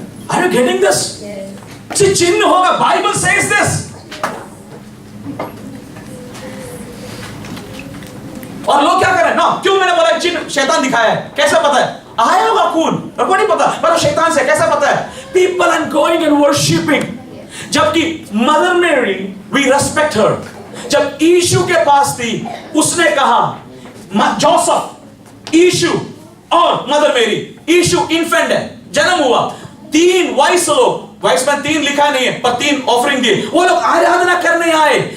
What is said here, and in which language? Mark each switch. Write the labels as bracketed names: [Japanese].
[English] Are you getting this? [Hindi] चिन्ह होगा, Bible [English] says this. [Hindi] और लोग क्या कर रहे हैं ना? क्यों मैंने बोला चिन्ह शैतान दिखाया है? कैसे पता है? आया होगा खून, और को नहीं पता, पर शैतान से कैसे पता है? [English] People are going and worshiping. [Hindi] जबकि मदर मेरी, [English] we respect her. [Hindi] जब यीशु के पास थी, उसने कहा जोसेफ, यीशु और मदर मेरी, यीशु इन्फेंट है, जन्म हुआ, 3 वाइस लोग, वाइस में 3 लिखा नहीं है, पर 3 ऑफरिंग दिए, वो लोग आराधना करने आए।